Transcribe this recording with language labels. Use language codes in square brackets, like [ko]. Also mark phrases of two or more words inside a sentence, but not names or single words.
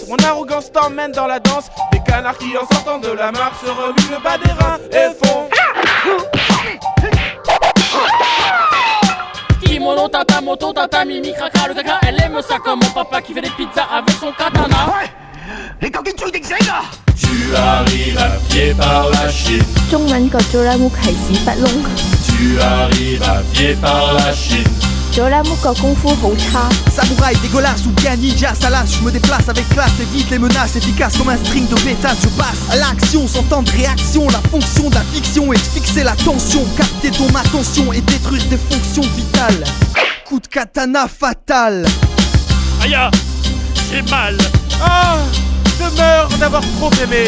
[fr] Mon arrogance t'emmène dans la danse. Des canards qui en sortant de la mare se remuent le bas des reins et font Kimono, tata, moto, tata, mimi, cracra, le caca. Elle aime ça comme mon papa qui fait des pizzas avec son katana. Tu arrives à pied par la Chine. [yue] 中文個最靚屋係屎忽窿。 [fr] Tu arrives à pied par la Chine. [yue] 最靚屋個功夫好差。 [fr] Samouraï dégueulasse ou bien ninja salace. Je me déplace avec classe, évite les menaces. Efficace comme un string de pétasse. Je passe à l'action sans temps de réaction. La fonction de la fiction est de fixer la tension, capter ton attention et détruire tes fonctions vitales. Coup de katana fatal. Aïe, j'ai mal. Ah, je meurs d'avoir trop aimé.